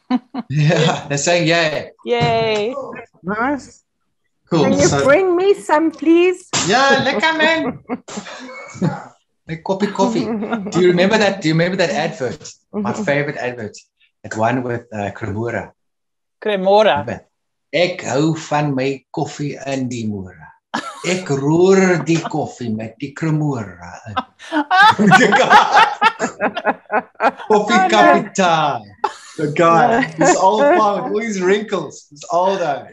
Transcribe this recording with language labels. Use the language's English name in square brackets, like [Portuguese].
[English] Mix. Yeah, they're saying yay. Yay. Nice. Cool. Can you bring me some, please? Yeah, lekker man. Make coffee. Do you remember that advert? My favorite advert. That one with Cremora. [Afrikaans] Ek hou van my koffie in die môre. Ek roer die koffie met die Cremora. [English] Coffee capital. The guy, this old man with all these wrinkles, this older.